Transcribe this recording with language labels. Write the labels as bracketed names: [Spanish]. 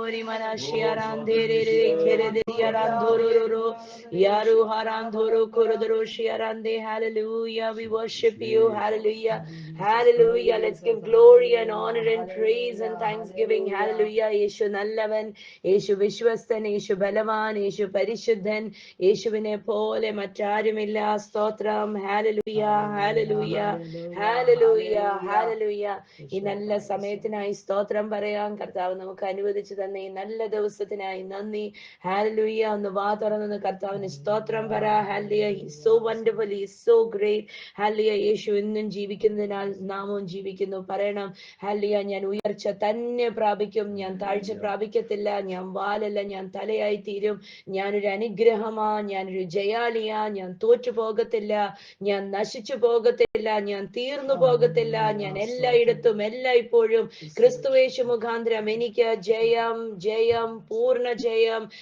[English] മനാശിയാരാന്തേരേ ഖെരദിയാരാന്തോരോരോ യാരുഹാരാന്തോരോ കൊരദരോ ഷിയാരാന്തേ. Hallelujah, we worship you. Hallelujah, hallelujah. Let's give glory and honor and praise and thanksgiving. Hallelujah. [Malayalam] യേശു നല്ലവൻ, യേശു വിശ്വസ്തൻ, യേശു ബലവാൻ, യേശു പരിശുദ്ധൻ, യേശുവിനെ പോലെ മറ്റാരുമില്ല. സ്തോത്രം. [English] Hallelujah, hallelujah, hallelujah, hallelujah. [Malayalam] ഈ നല്ല സമയത്തിനായി സ്തോത്രം പറയാം. കർത്താവ് നമുക്ക് അനുവദിച്ചു തന്ന ഈ നല്ല ദിവസത്തിനായി നന്ദി. Hallelujah. ഒന്ന് വാ തുറന്ന് കർത്താവിന് സ്തോത്രം പറ. [English] Hallelujah, he is so wonderful, he is so great. [Malayalam] Hallelujah, യേശു എന്നും ജീവിക്കുന്നതിനാൽ നാമവും ജീവിക്കുന്നു. പറയണം, Hallelujah, ഞാൻ ഉയർച്ച തന്നെ പ്രാപിക്കും, ഞാൻ താഴ്ച പ്രാപിക്കത്തില്ല, ഞാൻ വാലല്ല ഞാൻ തലയായി തീരും, ഞാനൊരു അനുഗ്രഹമാ, ഞാനൊരു ജയാളിയാ, ഞാൻ തോറ്റു പോകത്തില്ല, ഞാൻ നശിച്ചു പോകത്തില്ല, ഞാൻ തീർന്നു പോകത്തില്ല, ഞാൻ എല്ലായിടത്തും എല്ലായ്പ്പോഴും ക്രിസ്തുയേശു മുഖാന്തരം എനിക്ക് ജയം ജയം പൂർണ്ണ ജയം.